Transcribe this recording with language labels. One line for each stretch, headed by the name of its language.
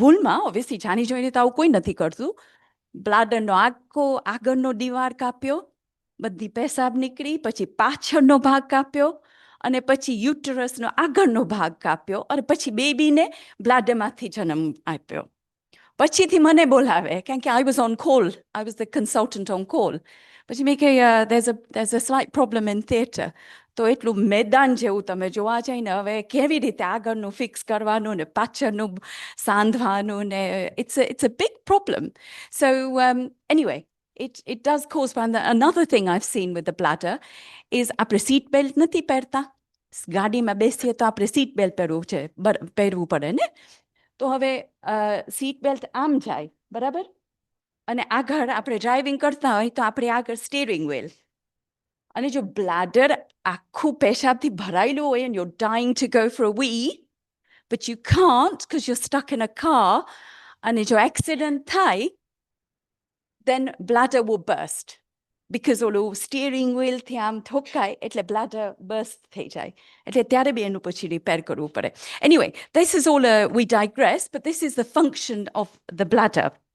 Gujarati: ભૂલમાં, ઓબ્વિયસલી જાણી જોઈને તો આવું કોઈ નથી કરતું, બ્લાડરનો આખો આગળનો દીવાલ કાપ્યો, બધી પેશાબ નીકળી, પછી પાછળનો ભાગ કાપ્યો અને પછી યુટરસનો આગળનો ભાગ કાપ્યો અને પછી બેબીને બ્લાડરમાંથી જન્મ આપ્યો. પછીથી મને બોલાવે કારણ કે
English: I was on call,
Gujarati: I was the consultant on call. પછી મેં કહે
English: there's a slight problem in theatre.
Gujarati: તો એટલું મેદાન જેવું તમે જોવા જઈને હવે કેવી રીતે આગળનું ફિક્સ કરવાનું ને પાછળનું સાંધવાનું ને
English: it's a big problem. So anyway, it does cause problem. Another thing I've seen with the bladder is
Gujarati: આપણે સીટ બેલ્ટ નથી પહેરતા, ગાડીમાં બેસીએ તો આપણે સીટ બેલ્ટ પહેરવું પડે ને. તો હવે સીટ બેલ્ટ આમ જાય બરાબર, અને આગળ આપણે ડ્રાઇવિંગ કરતા હોય તો આપણે આગળ સ્ટીરિંગ વ્હીલ, અને જો બ્લાડર આખું પેશાબથી ભરાયેલું હોય
English: and you're dying to go for a wee but you can't because you're stuck in a car,
Gujarati: અને જો એક્સિડન્ટ થાય
English: then bladder will burst
Gujarati: because ઓલું સ્ટીરિંગ વ્હીલથી આમ ઠોકાય એટલે બ્લાડર બર્સ્ટ થઈ જાય, એટલે ત્યારે બી એનું પછી રિપેર કરવું પડે.
English: Anyway, this is all we digress, but this is the function of the bladder.